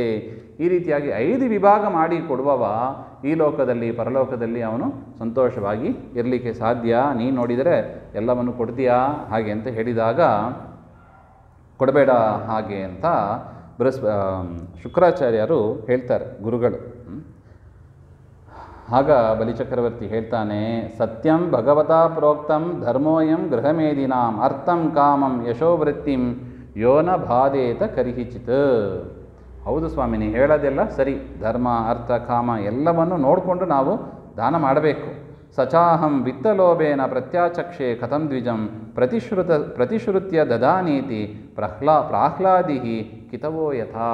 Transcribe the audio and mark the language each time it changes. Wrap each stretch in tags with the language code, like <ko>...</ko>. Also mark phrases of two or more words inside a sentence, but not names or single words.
<kn>ಈ ರೀತಿಯಾಗಿ 5 ವಿಭಾಗ ಮಾಡಿ ಕೊಡುವವ ಈ ಲೋಕದಲ್ಲಿ ಪರಲೋಕದಲ್ಲಿ ಅವನು ಸಂತೋಷವಾಗಿ ಇರಲಿಕ್ಕೆ ಸಾಧ್ಯ. ನೀನು ನೋಡಿದರೆ ಎಲ್ಲವನ್ನು ಕೊಡ್ತೀಯಾ ಹಾಗೆ ಅಂತ ಹೇಳಿದಾಗ ಕೊಡಬೇಡ ಹಾಗೆ ಅಂತ ಶುಕ್ರಾಚಾರ್ಯರು ಹೇಳ್ತಾರೆ, ಗುರುಗಳು. ಆಗ ಬಲಿಚಕ್ರವರ್ತಿ ಹೇಳ್ತಾನೆ,</kn> <sa>ಸತ್ಯಂ ಭಗವತಾ ಪ್ರೋಕ್ತಂ ಧರ್ಮೋಯಂ ಗೃಹಮೇದಿನಾಂ ಅರ್ಥಂ ಕಾಮಂ ಯಶೋವೃತ್ತಿಂ ಯೋನ ಬಾಧೇತ ಕರಿಹಿಚಿತ್.</sa> <kn>ಹೌದು ಸ್ವಾಮಿ, ನೀವು ಹೇಳೋದೆಲ್ಲ ಸರಿ. ಧರ್ಮ ಅರ್ಥ ಕಾಮ ಎಲ್ಲವನ್ನು ನೋಡಿಕೊಂಡು ನಾವು ದಾನ ಮಾಡಬೇಕು.</kn> <sa>ಸಚಾಹಂ ವಿತ್ತಲೋಭೇನ ಪ್ರತ್ಯಾಚಕ್ಷೆ ಕಥಂ ದ್ವಿಜಂ ಪ್ರತಿಶ್ರುತ್ಯ ದದಾನೀತಿ ಪ್ರಾಹ್ಲಾದಿ ಕಿತವೋ ಯಥಾ.</sa>